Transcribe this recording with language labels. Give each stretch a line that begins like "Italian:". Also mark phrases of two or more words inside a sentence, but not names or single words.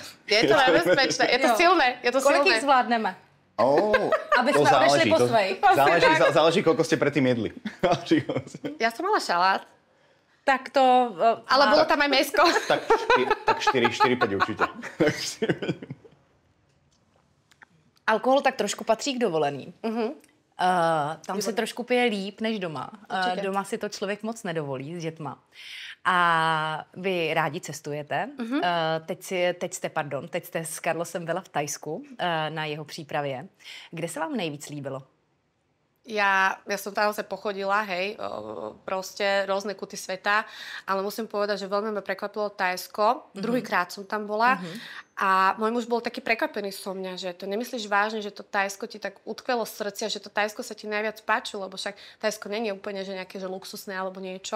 Slovak: Je to nebezpečné. Je to silné.
Czech: Kolik ich zvládneme? Aby sme odešli po svojich.
Slovak: Záleží, koľko ste predtým jedli. Ja som mala šalát. Tak to... Ale bolo tam aj mäsko. Tak 4-5 určite.
Czech: Alkohol tak trošku patří k dovoleným. Tam se trošku pije líp než doma. Doma si to člověk moc nedovolí s dětma. A vy rádi cestujete. Teď jste s Carlosem byla v Thajsku na jeho přípravě. Kde se vám nejvíc líbilo?
Slovak: Ja som tam sa pochodila, hej, proste rôzne kuty sveta, ale musím povedať, že veľmi ma prekvapilo Thajsko. Druhýkrát som tam bola a môj muž bol taký prekvapený so mňa, že to nemyslíš vážne, že to Thajsko ti tak utkvelo z srdcia, že to Thajsko sa ti najviac páčilo, lebo však Thajsko nie je úplne že nejaké že luxusné alebo niečo.